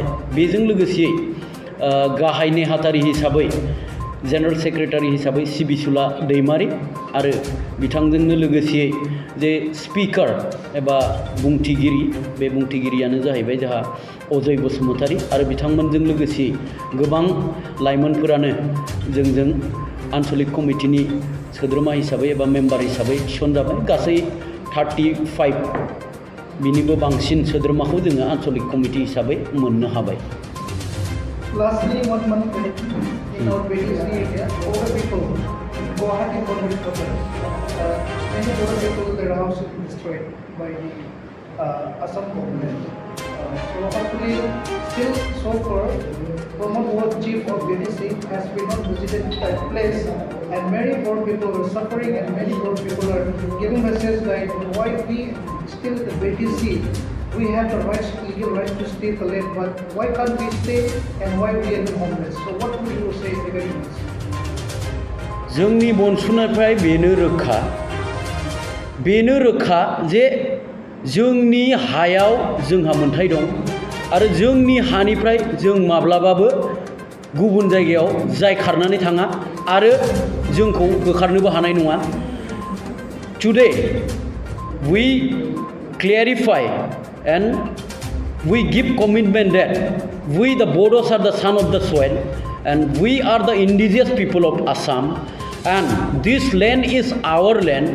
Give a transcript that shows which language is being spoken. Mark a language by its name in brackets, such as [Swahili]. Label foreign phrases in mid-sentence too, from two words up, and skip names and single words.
[Bodo] बेजों लोगोसेयै गाहाय नेहाथारि हिसाबै जेनेरेल सेक्रेटारि हिसाबै सिबिसुला दैमारि आरो बिथांजोंनो लोगोसेयै जे स्पिकार एबा बुंथिगिरि बे बुंथिगिरियानो जाहैबाय जोंहा अजय बसुमतारी आरो बिथांमोनजों लोगोसे गोबां लाइमोनफोरानो जोंजों आनसलिक कमिटिनि सोद्रोमा हिसाबै एबा मेम्बार हिसाबै थिसनजाबाय। गासै 35 बिनिबो बांसिन सोद्रोमाखौ जोङो आनसलिक कमिटि हिसाबै मोननो हाबाय। [English] Lastly, one month in our BDC area, older people go ahead and convert problems. Many older people, their house is destroyed by the Assam government. So hopefully, still so far, Brahma was chief of BDC has been not visited that place, and many poor people are suffering, and many poor people are giving message like why we still the BDC. We have the rights, legal rights to stay the land, but why can't we stay and why we are homeless? So what would you say regarding this? [Bodo] जोंनि बनसुनिफ्राय बेनो रोखा जे जोंनि हायाव जोंहा मोन्थाय दं आरो जोंनि हानिफ्राय जों माब्लाबाबो गुबुन जायगायाव जाय खारनानै थाङा आरो जोंखौ होखारनोबो हानाय नङा। [English] Today we clarify and we give commitment that we the Bodos are the son of the soil and we are the indigenous people of Assam and this land is our land.